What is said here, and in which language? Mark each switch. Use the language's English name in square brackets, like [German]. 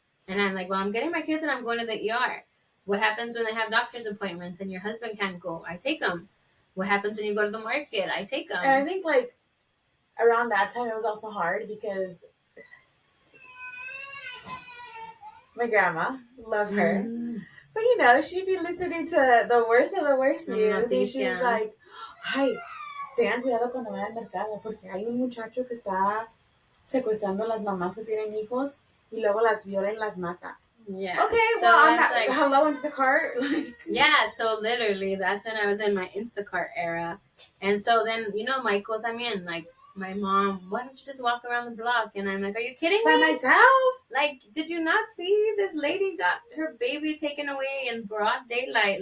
[English] And I'm like, well, I'm getting my kids and I'm going to the ER. What happens when they have doctor's appointments and your husband can't go? I take them. What happens when you go to the market? I take them. And I think, like, around that time, it was also hard because my grandma, love her. But, you know, she'd be listening to the worst of the worst news. [Spanish] And she's like, ay, tengan cuidado cuando vayan al mercado porque hay un muchacho que está secuestrando a las mamás que tienen hijos y luego las viola y las mata. [English] Yeah. Okay, so well, I'm not, like, hello, Instacart. Yeah, so literally, that's when I was in my Instacart era. And so then, you know, Michael también, like, my mom, why don't you just walk around the block? And I'm like, are you kidding me? By myself? Like, did you not see this lady got her baby taken away in broad daylight?